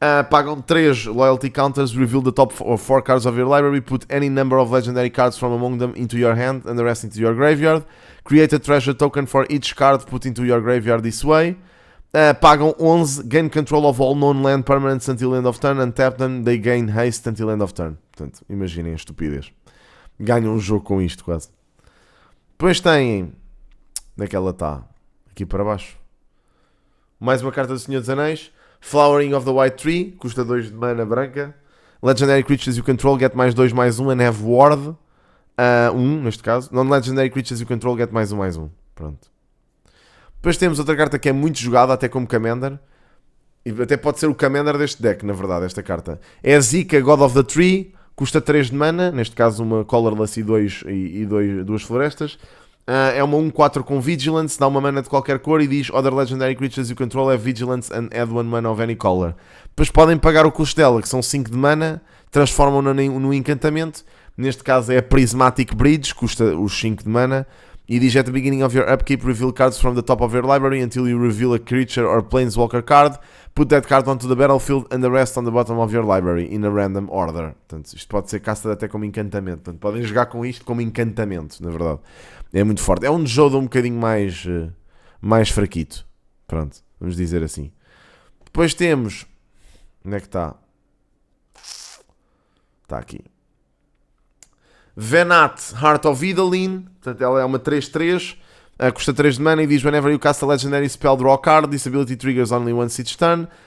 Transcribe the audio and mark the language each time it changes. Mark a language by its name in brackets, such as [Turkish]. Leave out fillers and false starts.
[Portuguese] Pagam [English] 3 loyalty counters, reveal the top 4 cards of your library, put any number of legendary cards from among them into your hand and the rest into your graveyard. Create a treasure token for each card put into your graveyard this way. [Portuguese] Pagam [English] 11, gain control of all known land permanents until end of turn, and tap them, they gain haste until end of turn. [Portuguese] Portanto, imaginem a estupidez. Ganham um jogo com isto quase. Depois têm, onde é que ela está? Aqui para baixo. Mais uma carta do Senhor dos Anéis. Flowering of the White Tree, custa 2 de mana branca. [English] Legendary creatures you control get [Portuguese] mais [English] 2/1 and have ward. [Portuguese] 1 neste caso. [English] Non-legendary creatures you control get [Portuguese] mais [English] 1/1. [Portuguese] Pronto. Depois temos outra carta que é muito jogada, até como Commander. E até pode ser o Commander deste deck, na verdade, esta carta. É a Zika, God of the Tree, custa 3 de mana, neste caso uma Colorless e 2 florestas. É uma 1/4 com Vigilance, dá uma mana de qualquer cor e diz [English] Other Legendary Creatures you control have Vigilance and add 1 mana of any color. [Portuguese] Depois podem pagar o custo dela, que são 5 de mana, transformam-na no encantamento. Neste caso é a Prismatic Bridge, custa os 5 de mana. E diz [English] at the beginning of your upkeep, reveal cards from the top of your library until you reveal a creature or planeswalker card. Put that card onto the battlefield and the rest on the bottom of your library in a random order. [Portuguese] Portanto, isto pode ser casta até como encantamento. Portanto, podem jogar com isto como encantamento, na verdade. É muito forte. É um jogo um bocadinho mais fraquito. Pronto, vamos dizer assim. Depois temos... Onde é que está? Está aqui. Venat, Heart of Idolin, portanto ela é uma 3/3, custa 3 de mana e diz [English] whenever you cast a legendary spell, draw a card, this ability triggers only once each turn.